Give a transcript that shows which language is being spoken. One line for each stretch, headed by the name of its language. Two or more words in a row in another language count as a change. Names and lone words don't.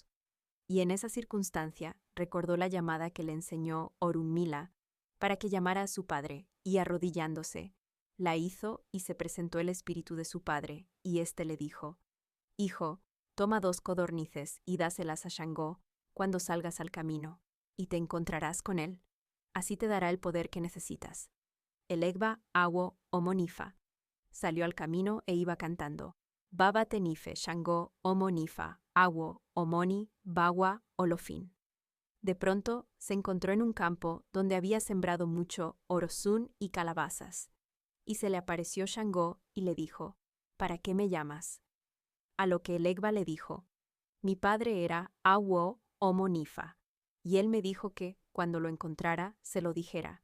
Spanish: Y en esa circunstancia recordó la llamada que le enseñó Orunmila para que llamara a su padre, y arrodillándose, la hizo y se presentó el espíritu de su padre, y éste le dijo: «Hijo, toma 2 codornices y dáselas a Shangó cuando salgas al camino, y te encontrarás con él. Así te dará el poder que necesitas». El Egba Awo Omo Nifa salió al camino e iba cantando:
Yoruba: «Baba Tenife Shangó Omo Nifa, Awo Omoni, Bawa Olofin».
Spanish: De pronto se encontró en un campo donde había sembrado mucho orozún y calabazas, y se le apareció Shangó y le dijo: «¿Para qué me llamas?». A lo que el Egba le dijo: «Mi padre era Awo Omo Nifa, y él me dijo que, cuando lo encontrara, se lo dijera».